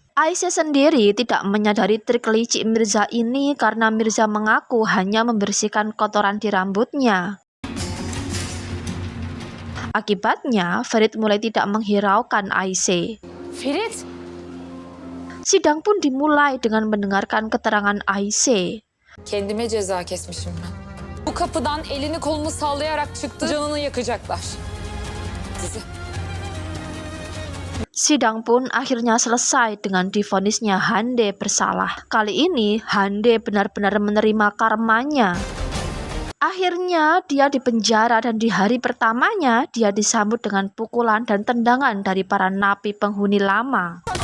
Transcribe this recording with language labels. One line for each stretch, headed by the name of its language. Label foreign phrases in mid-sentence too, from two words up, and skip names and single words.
Indonesian: Aisyah sendiri tidak menyadari trik licik Mirza ini karena Mirza mengaku hanya membersihkan kotoran di rambutnya. Akibatnya, Ferit mulai tidak menghiraukan Aisyah. Ferit? Sidang pun dimulai dengan mendengarkan keterangan Ayşe.
Turkish: Kendime ceza kesmişim ben. Bu kapıdan elini kolunu sallayarak çıktı. Canını yakacaklar. Dizi.
Indonesian: Sidang pun akhirnya selesai dengan divonisnya Hande bersalah. Kali ini Hande benar-benar menerima karmanya. Akhirnya dia dipenjara dan di hari pertamanya dia disambut dengan pukulan dan tendangan dari para napi penghuni lama.